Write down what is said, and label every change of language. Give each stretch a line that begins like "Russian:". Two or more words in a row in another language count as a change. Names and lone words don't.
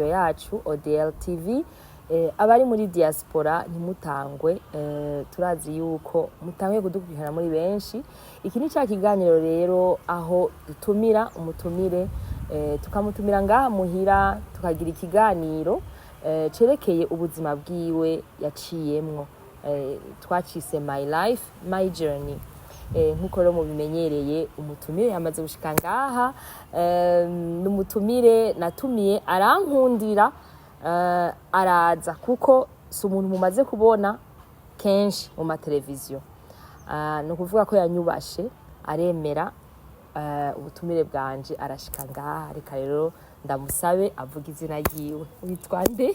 Rundi: yacu ODL TV abari muri diaspora ntimutangwe turazi yuko mutangiye kudukurikirana muri benshi iki ni cya kiganiro rero aho dutumira umutumire tukamutumira ngaha muhira tukagira ikiganiro cerekeye ubuzima bwiwe yaciyemwo twacise
English: my life my journey
Rundi: nkuko rero mubimenyereye umutumire yamaze gushika ngaha n'umutumire natumiye arankundira araza kuko si umuntu mumaze kubona kenshi mu mateleviziyo no kuvuga ko yanyubashe aremera ubutumire bwanje arashika ngaha reka rero ndamusabe avuga izina ryiwe witwa nde?